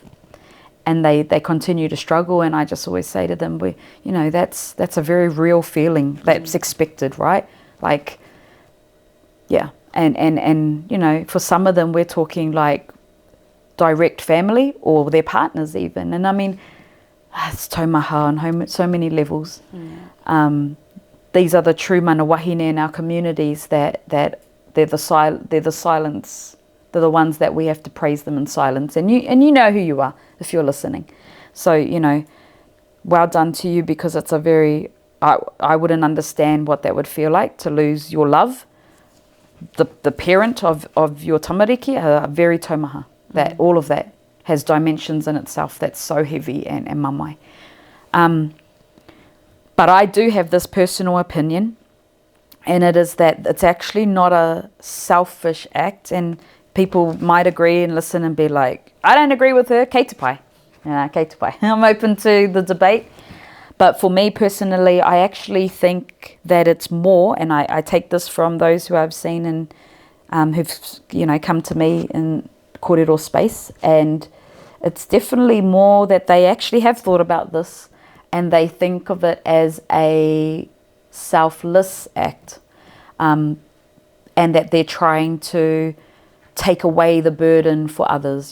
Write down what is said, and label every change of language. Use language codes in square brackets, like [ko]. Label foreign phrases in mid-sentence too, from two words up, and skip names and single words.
[en] And they continue to struggle, and I just always say to them, that's a very real feeling that's expected, right? Like, yeah. And for some of them, we're talking like direct family or their partners even. And I mean, it's taumaha on so many levels. These are the true [mi] mana wahine [en] in our communities that they're the silence. They're the ones that we have to praise them in silence. And you know who you are if you're listening. So, well done to you, because it's a very, I wouldn't understand what that would feel like to lose your love. The parent of your tamariki, are very taumaha. That all of that has dimensions in itself that's so heavy and mamai. But I do have this personal opinion, and it is that it's actually not a selfish act, and people might agree and listen and be like, I don't agree with her, [mi] kei te pai. Kei te pai. [en] I'm open to the debate. But for me personally, I actually think that it's more, and I take this from those who I've seen and who've come to me in kōrero space, and it's definitely more that they actually have thought about this and they think of it as a selfless act, and that they're trying to take away the burden for others.